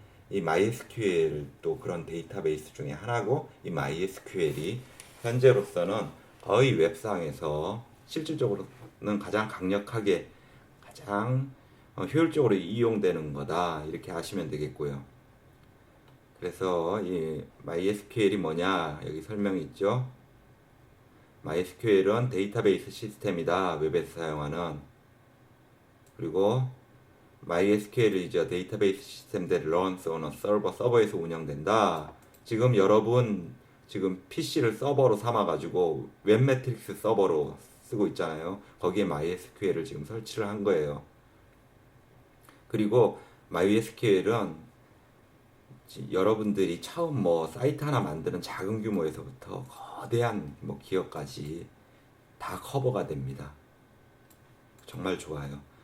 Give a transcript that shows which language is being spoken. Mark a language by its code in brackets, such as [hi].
[ko] 이 MySQL도 그런 데이터베이스 중에 하나고, 이 MySQL이 현재로서는 거의 웹상에서 실질적으로는 가장 강력하게 가장 효율적으로 이용되는 거다, 이렇게 아시면 되겠고요. 그래서 이 MySQL이 뭐냐, 여기 설명이 있죠. MySQL은 데이터베이스 시스템이다, 웹에서 사용하는. 그리고 [en] MySQL is a database system that runs on a server. [ko] 서버에서 운영된다. 지금 여러분 지금 PC를 서버로 삼아가지고 웹매트릭스 서버로 쓰고 있잖아요. 거기에 MySQL을 지금 설치를 한 거예요. 그리고 MySQL은 여러분들이 처음 뭐 사이트 하나 만드는 작은 규모에서부터 거대한 뭐 기업까지 다 커버가 됩니다. 정말 좋아요.